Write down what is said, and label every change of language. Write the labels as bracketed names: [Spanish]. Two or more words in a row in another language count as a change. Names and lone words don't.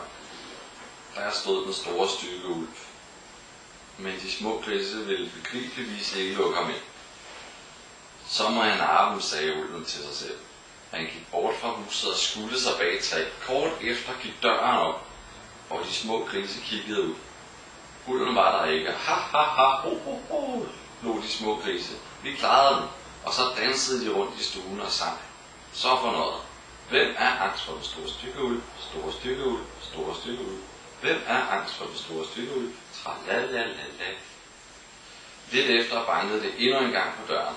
[Danish] Der stod den store stykke ulv. Men de små grise ville begribeligvis ikke lukke ham ind. "Så må jeg narre dem", sagde ulven til sig selv. Han gik bort fra huset og skuldte sig bag et træ. Kort efter gik døren op, og de små grise kiggede ud. Ulven var der ikke. Ha ha ha, ho ho ho, lå de små grise. "Vi klarede den." Og så dansede de rundt i stuen og sang: "Så for noget. Hvem er angst for den store stykke ulv, store stykke ulv, store stykke ulv? Hvem er angst for den store stykke ulv? Tralalalala." Lidt efter bankede det endnu en gang på døren.